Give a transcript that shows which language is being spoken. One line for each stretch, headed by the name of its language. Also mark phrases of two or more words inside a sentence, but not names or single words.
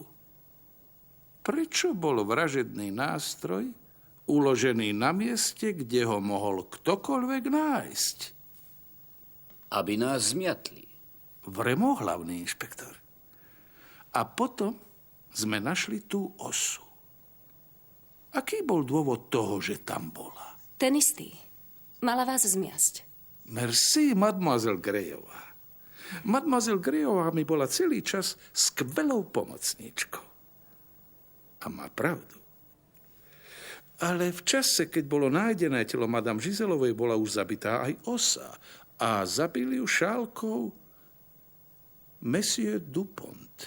Slovak: Prečo bol vražedný nástroj uložený na mieste, kde ho mohol ktokoľvek nájsť? Aby nás zmiatli. Vremo, hlavný inšpektor. A potom sme našli tú osu. Aký bol dôvod toho, že tam bola? Ten istý. Mala vás zmiasť.
French: Merci, mademoiselle Greyová.
Slovak: Mademoiselle Greyová mi bola celý čas skvelou pomocníčkou. A má pravdu. Ale v čase, keď bolo nájdené telo madame Giselovej, bola už zabitá aj osa. A zabili ju šálkou Monsieur Dupont.